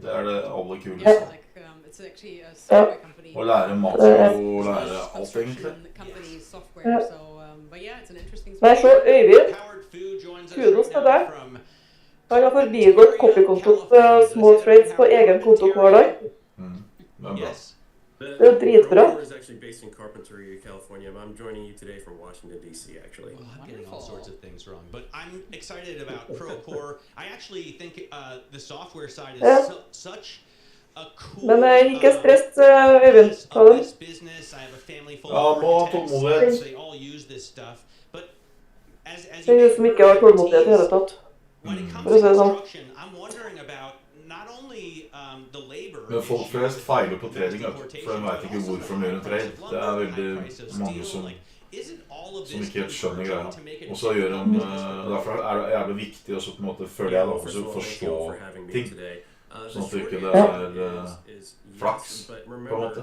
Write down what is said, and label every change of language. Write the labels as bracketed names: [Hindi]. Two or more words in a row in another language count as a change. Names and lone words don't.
[Norwegian] Det er det aller kuleste. Og lære makro og lære alt egentlig. Nei, så Øyvind, kudos til deg. Han har forbigått copykontoen på Small Trades på egen konto hver dag. Det er bra. Det er dritbra. [English] is actually based in Carpinteria, California. I'm joining you today from Washington, D.C., actually. Well, I'm getting all sorts of things wrong, but I'm excited about Procore. I actually think the software side is such a cool [Norwegian] Men ikke stress, Øyvind. Ta den. [English] business. I have a family full [Norwegian] Ja, [English] of [Norwegian] må ha [English] architects, [Norwegian] tålmodighet. [English] so they all use this stuff. But as [Norwegian] Det er jo som ikke har tålmodighet i hele tatt. For å si det sånn. [English] I'm wondering about not only the labor. [Norwegian] Men folk flest feiler på trading, for de vet ikke hvorfor de gjør en trade. Det er veldig mange som ikke helt skjønner greia. Og så gjør de, derfor er det jævlig viktig også på en måte, føler jeg da, å forstå ting. Sånn at det ikke er flaks, på en måte.